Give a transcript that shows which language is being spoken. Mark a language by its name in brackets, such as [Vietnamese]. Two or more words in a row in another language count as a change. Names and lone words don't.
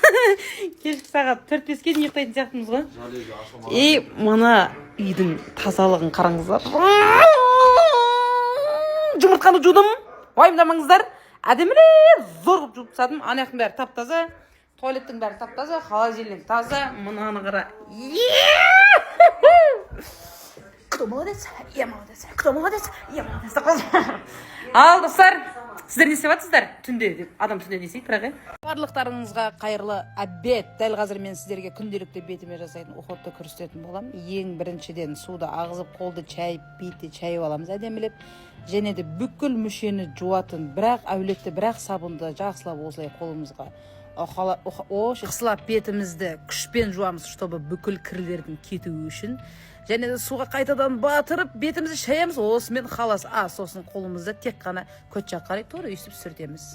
[Kazakh] Кешкі сағат 4-5-ке дейін ұйықтайтын сияқтымыз ғой. И мына үйдің тазалығын қараңыздар. Жұмыртқаны жудым. Уайымдамаңыздар. Әдемілеп зор қылып жуып тастадым. Ана жақтың бәрі тап-таза, туалеттің бәрі тап-таза, холодильник таза. Мынаны қара. [Russian] Кто молодец? Я молодец. Кто молодец? Я молодец. [Kazakh] Ал, достар, сіздер не істеп жатсыздар? Түнде деп, адам түнде не істейді, бірақ барлықтарыңызға қайырлы обед. Дәл қазір мен сіздерге күнделікті бетіме жасайтын уходты көрсететін боламын. Ең біріншіден суды ағызып, қолды чайып, бетті чайып аламыз әдемілеп. Және де бүкіл мүшені жуатын, бірақ әулетті, бірақ сабынды жақсылап осылай қолымызға қысылап бетімізді күшпен жуамыз, чтобы бүкіл кірлердің кетуі үшін. Және де суға қайтадан батырып, бетімізді шаямыз, осымен халас. Сосын қолымызды тек қана көт жаққа қарай тура үйсіп сүртеміз.